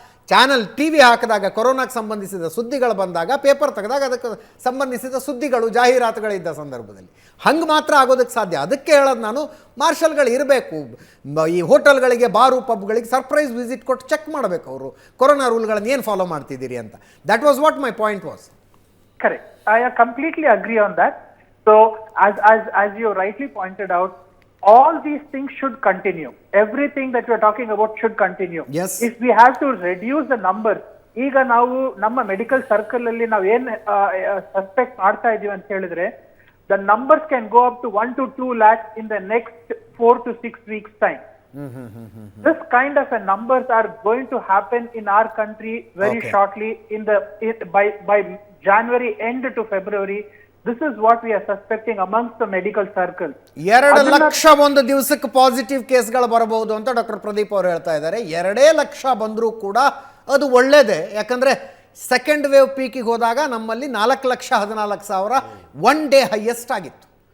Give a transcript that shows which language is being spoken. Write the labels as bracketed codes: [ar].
[kn] Channel T V ಹಾಕಿದಾಗ ಕೊರೋನಾಕ್ಕೆ ಸಂಬಂಧಿಸಿದ ಸುದ್ದಿಗಳು ಬಂದಾಗ ಪೇಪರ್ ತೆಗೆದಾಗ ಅದಕ್ಕೆ ಸಂಬಂಧಿಸಿದ ಸುದ್ದಿಗಳು ಜಾಹೀರಾತುಗಳಿದ್ದ ಸಂದರ್ಭದಲ್ಲಿ ಹಂಗೆ ಮಾತ್ರ ಆಗೋದಕ್ಕೆ ಸಾಧ್ಯ. ಅದಕ್ಕೆ ಹೇಳೋದು ನಾನು, ಮಾರ್ಷಲ್ಗಳು ಇರಬೇಕು ಈ ಹೋಟೆಲ್ಗಳಿಗೆ, ಬಾರು, ಪಬ್ಗಳಿಗೆ ಸರ್ಪ್ರೈಸ್ ವಿಸಿಟ್ ಕೊಟ್ಟು ಚೆಕ್ ಮಾಡಬೇಕು ಅವರು ಕೊರೋನಾ ರೂಲ್ಗಳನ್ನು ಏನು ಫಾಲೋ ಮಾಡ್ತಿದ್ದೀರಿ ಅಂತ. [en] That was what my point was. Correct. I completely agree on that. So, as you rightly pointed out, all these things should continue. Everything that we are talking about should continue. Yes. If we have to reduce the numbers, [kn] ಈಗ ನಾವು ನಮ್ಮ medical circle ಅಲ್ಲಿ ನಾವು ಏನ್ suspect ಮಾಡ್ತಾ ಇದೀವಿ ಅಂತ ಹೇಳಿದ್ರೆ, [en] the numbers can go up to 1 to 2 lakhs in the next 4 to 6 weeks time. This kind of a numbers are going to happen in our country very shortly by January end to February. This is what we are suspecting amongst the medical circles. [kn] 2 lakh ಒಂದು ದಿವಸಕ್ಕೆ positive ಕೇಸ್ಗಳು ಬರಬಹುದು ಅಂತ doctor Pradeep ಅವರು ಹೇಳ್ತಾ ಇದ್ದಾರೆ. 2 ಲಕ್ಷ ಬಂದರೂ ಕೂಡ ಅದು ಒಳ್ಳೇದೇ. ಯಾಕಂದರೆ ಸೆಕೆಂಡ್ ವೇವ್ ಪೀಕಿಗೆ ಹೋದಾಗ ನಮ್ಮಲ್ಲಿ 4,14,000 ಒನ್ ಡೇ ಹೈಯೆಸ್ಟ್ ಆಗಿತ್ತು.